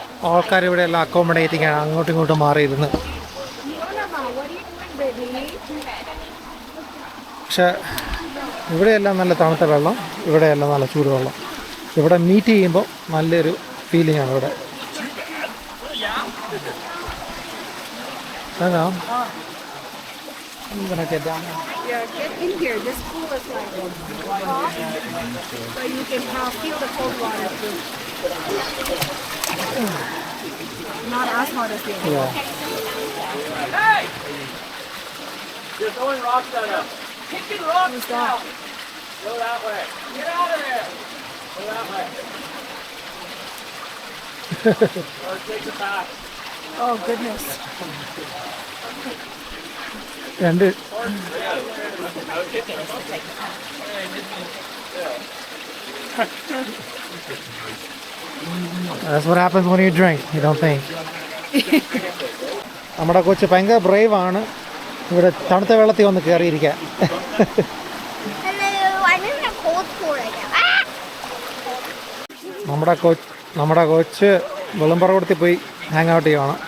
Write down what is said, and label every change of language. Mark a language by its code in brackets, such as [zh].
[ml] ആൾക്കാർ ഇവിടെ എല്ലാം അക്കോമഡേറ്റിംഗ് ആണ്, അങ്ങോട്ടും ഇങ്ങോട്ടും മാറിയിരുന്ന്. പക്ഷെ ഇവിടെയെല്ലാം നല്ല തണുത്ത വെള്ളം, ഇവിടെയെല്ലാം നല്ല ചൂടുവെള്ളം. ഇവിടെ മീറ്റ് ചെയ്യുമ്പോൾ നല്ലൊരു ഫീലിംഗ് ആണ് ഇവിടെ. [en] അതാ I'm gonna get down there. Yeah, get in here. This pool is like hot, so you can feel the cold water too. Not as hot as the other. Yeah. Hey! You're throwing rocks at us. Kicking rocks now. Go that way. Get out of there. Go that way. Or take it back. Oh goodness. രണ്ട് That's what happens when you drink. You don't think. [ml] നമ്മുടെ കൊച്ച് ഭയങ്കര Brave ആണ്. ഇവിടെ തണുത്ത വെള്ളത്തിൽ വന്ന് കയറിയിരിക്കാൻ. [en] Hello, I'm in a cold pool right now. Ah! [ml] നമ്മുടെ കൊച്ച് വെളുമ്പറവടത്തിൽ പോയി ഹാങ് ഔട്ട് ചെയ്യുവാണ്.